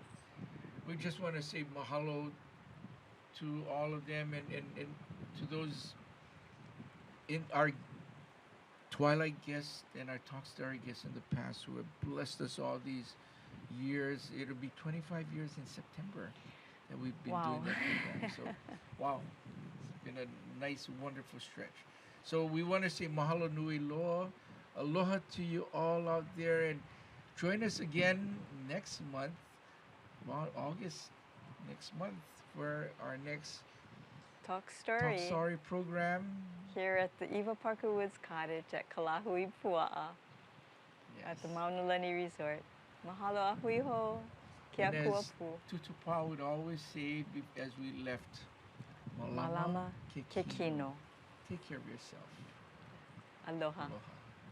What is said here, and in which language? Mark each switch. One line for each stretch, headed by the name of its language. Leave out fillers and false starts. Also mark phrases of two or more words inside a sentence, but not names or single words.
English: we just want to say mahalo to all of them, and to those in our Twilight guests and our Talk Story guests in the past who have blessed us all these years. It'll be 25 years in September that we've been Wow. doing that program. So, wow, it's been a nice, wonderful stretch. So we want to say
Hawaiian: mahalo nui loa,
English: aloha to you all out there, and join us again next month, August next month, for our next Talk Talk Story Story program. here at the Eva Parker Woods Cottage at Kalahuipua'a at the Mauna Lani Resort.
Hawaiian: Mahalo ahui ho, ke
English: And
Hawaiian: akua
English: as
Hawaiian: pu.
English: Tutupa would always say as we left,
Hawaiian: Malama ke kino.
English: Take care of yourself. Aloha. Aloha.